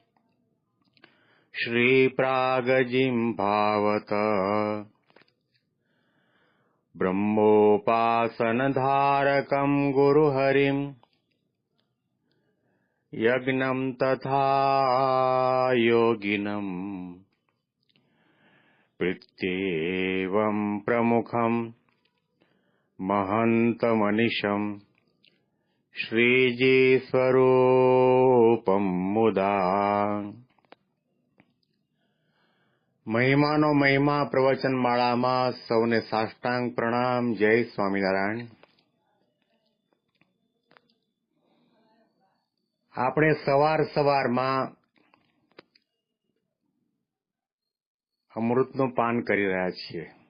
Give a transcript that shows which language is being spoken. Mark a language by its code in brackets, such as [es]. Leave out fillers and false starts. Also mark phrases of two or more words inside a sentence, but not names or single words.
[sa] श्रीप्रागजिह्वावत ब्रह्मोपासनधारकं गुरुहरिम् यज्ञं तथा योगिनम् प्रत्येवं प्रमुखं महन्तमनिशं श्रीजीस्वरूपं मुदा। [gu] મહિમાનો મહિમા પ્રવચન માળામાં સૌને સાષ્ટાંગ પ્રણામ. જય સ્વામિનારાયણ. આપણે સવારમાં અમૃતનું પાન કરી રહ્યા છીએ.